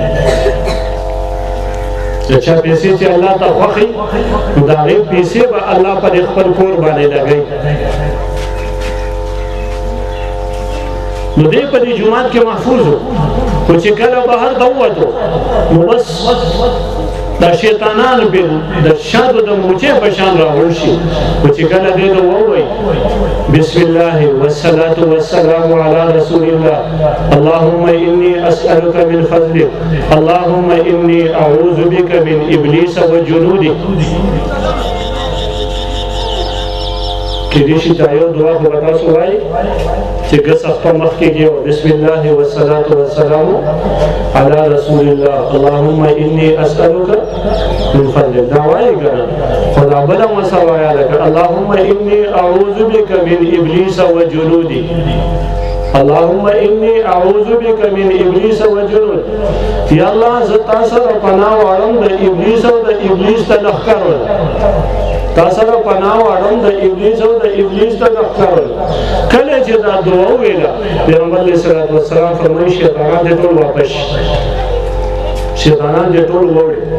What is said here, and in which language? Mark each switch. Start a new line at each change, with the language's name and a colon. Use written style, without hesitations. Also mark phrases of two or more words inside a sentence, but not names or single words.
Pashto: د چا پیسې چې الله ته خوښي نو د هغې پیسې به الله په خپل کور باندې لګوي. نو دی په دې جومات کې محفوظ و، خو چې کله بهر ته ووتو نو بس دا شیطانان به د شادو د موچې په شان راوړ شي. خو چې کله دی ته ووایي
Arabic: بسم الله والصلاة والسلام على رسول الله، اللهم إني أسألك من فضلك، اللهم إني أعوذ بك من إبليس وجنوده.
Pashto: کېدای شي دا یو دعا خو به تاسو وایي چې ګس خپه مخ کېږي او
Arabic: بسم الله والصلاة والسلام على رسول الله، اللهم إني أسألك من فضلك.
Pashto: دا وایي که نه، خو دا بله مسه وایه لکه
Arabic: اللهم إني أعوذ بك من إبليس وجنوده، اللهم إني أعوذ بك من إبليس وجنود.
Pashto: یا الله زه تا سره پناه غواړم د ابلیس او د ابلیس د لښکرو، تا سره پناه غواړم د ابلیس او د ابلیس د لښکرو. کله چې دا دعا وویله پیغمبر
Arabic: علیه الصلاة والسلام
Pashto: فرمایي شیطانان دې ټول واپس شي، شیطانان دې ټول ووړي.